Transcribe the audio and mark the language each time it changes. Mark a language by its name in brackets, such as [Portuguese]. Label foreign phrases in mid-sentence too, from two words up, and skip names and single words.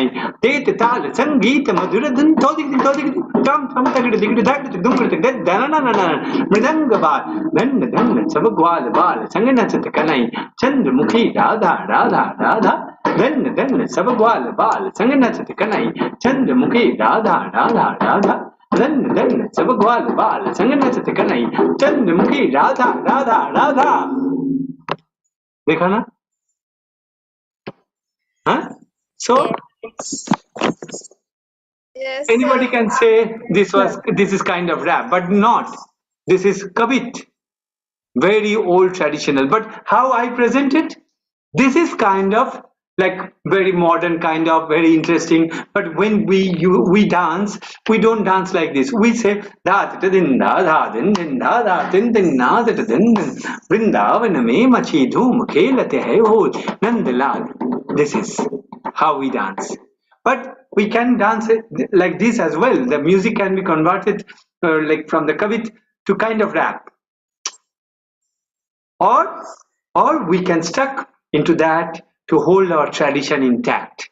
[Hindi] तेत ताल संगीत मधुर धुन तोदिक तम तम तगड़ दिगड़ धक दुम तक दन नन नन मृदंग बाल धन धन सब ग्वाल बाल संग नचत कनई चंद्रमुखी राधा राधा राधा धन धन सब ग्वाल बाल संग नचत कनई चंद्रमुखी राधा राधा राधा धन धन सब ग्वाल बाल संग नचत कनई चंद्रमुखी राधा राधा राधा. देखा ना? [English] Huh? So Yes. anybody can say this is kind of rap, but not. This is kavit, very old traditional. But how I present it? This is kind of like very modern, kind of very interesting. But when we dance, we don't dance like this. We say da da din da da din din da da din din na da da din din [Hindi] वृंदावन में मची धूम खेलते है हो नंदलाल. [English] This is how we dance. But we can dance it like this as well. The music can be converted like from the kavit to kind of rap, or we can stuck into that to hold our tradition intact.